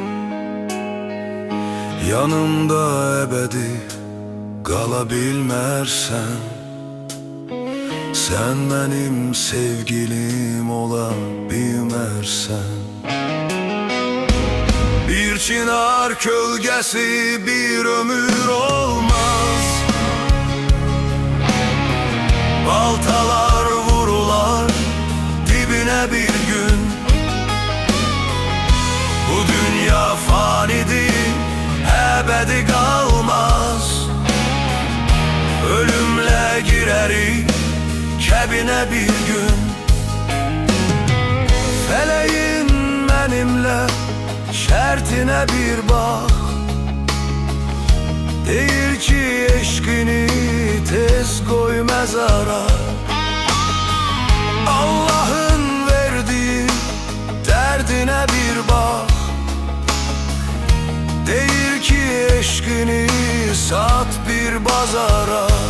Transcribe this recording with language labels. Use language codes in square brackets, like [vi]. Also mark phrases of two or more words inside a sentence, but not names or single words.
[az] Yanımda əbədi qala bilmərsən, sən mənim sevgilim ola bilmərsən. Bir çınar kölgəsi bir ömür olmaz, baltalar vurular dibine bir gün. [tr] Bu dünya fanidir, ebedi kalmaz. [az] Ölümle girerik kəbinə bir gün. [tr] Feleğin benimle [az] şərtinə bir bax, deyir ki eşqini tez qoy məzara. Allah'ın verdiği dərdinə bir bax, deyir ki eşqini sat bir bazara.